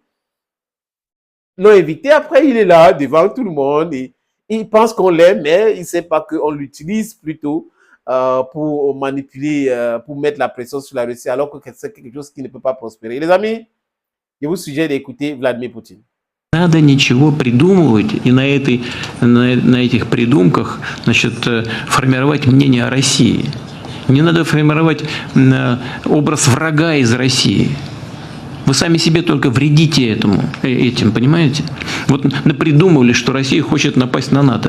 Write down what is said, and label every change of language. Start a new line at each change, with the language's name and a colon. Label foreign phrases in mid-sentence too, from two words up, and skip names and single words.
French: L'ont invité, après il est là devant tout le monde et il pense qu'on l'aime, mais il ne sait pas qu'on l'utilise plutôt pour manipuler, pour mettre la pression sur la Russie, alors que c'est quelque chose qui ne peut pas prospérer. Les amis, je vous suggère d'écouter Vladimir Poutine.
Russian: Надо ничего придумывать и на этих придумках, значит, формировать мнение о России. Не надо формировать образ врага из России. Вы сами себе только вредите этим, понимаете? Вот напридумывали, что Россия хочет напасть на НАТО.